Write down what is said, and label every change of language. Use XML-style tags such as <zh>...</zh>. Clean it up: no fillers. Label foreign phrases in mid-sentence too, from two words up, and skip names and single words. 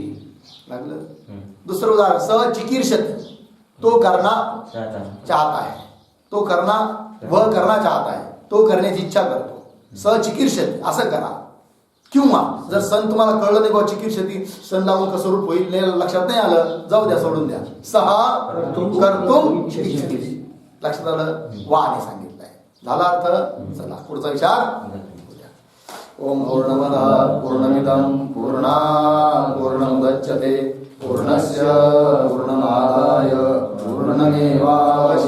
<mr>लागलं. दुसरं उदाहरण</mr> <sa>सह चिकीर्षति,</sa> <hi>तो करना चाहता है, तो करना वह करना चाहता है,</hi> <mr>तो करण्याची इच्छा करतो.</mr> <sa>सह चिकीर्षति</sa> <mr>असं करा. किंवा जर सन तुम्हाला कळलं नाही बा चिकीर्षति सन लावून कसं रूप होईल लक्षात नाही आलं, जाऊ द्या सोडून द्या.</mr> <sa>सह कर्तुम इच्छति</sa> <mr>लक्षात आलं, वाने सांगितलंय. झाला अर्थ. चला पुढचा विचार.</mr> <sa>ओम पूर्णमदः पूर्णमिदं पूर्णात् पूर्णमुदच्यते पूर्णस्य पूर्णमादाय पूर्णमेवावशिष्यते.</sa>